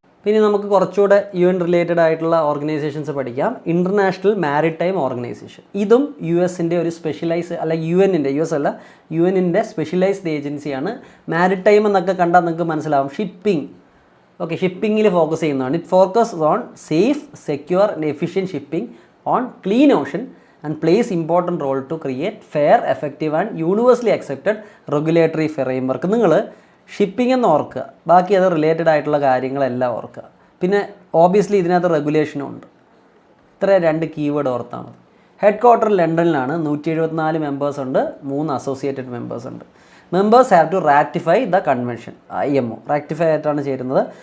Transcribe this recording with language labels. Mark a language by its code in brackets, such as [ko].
[ml] പിന്നെ നമുക്ക് കുറച്ചുകൂടെ UN റിലേറ്റഡ് ആയിട്ടുള്ള ഓർഗനൈസേഷൻസ് പഠിക്കാം. International maritime organisation. ഇതും US-ൻ്റെ ഒരു സ്പെഷ്യലൈസ് അല്ല, UN-ൻ്റെ സ്പെഷ്യലൈസ്ഡ് ഏജൻസിയാണ്. മാരിടൈം എന്നൊക്കെ കണ്ടാൽ നിങ്ങൾക്ക് മനസ്സിലാവും, ഷിപ്പിംഗ്. ഓക്കെ, ഷിപ്പിങ്ങിൽ ഫോക്കസ് ചെയ്യുന്നതാണ്. [en] It focus on safe, secure and efficient shipping on clean ocean and plays important role to create fair, effective and universally accepted regulatory framework. [ml] നിങ്ങൾ ഷിപ്പിംഗ് എന്ന് ഓർക്കുക, ബാക്കി അത് റിലേറ്റഡ് ആയിട്ടുള്ള കാര്യങ്ങളെല്ലാം ഓർക്കുക. പിന്നെ ഓബിയസ്ലി ഇതിനകത്ത് റെഗുലേഷനും ഉണ്ട്. ഇത്ര 2 കീവേഡ് ഓർത്താൽ മതി. Head quarter ലണ്ടനിലാണ്. 174 മെമ്പേഴ്സ് ഉണ്ട്, 3 അസോസിയേറ്റഡ് മെമ്പേഴ്സ് ഉണ്ട്. [en] Members have to ratify the convention. [ml] IMO ratify ആയിട്ടാണ് ചേരുന്നത്.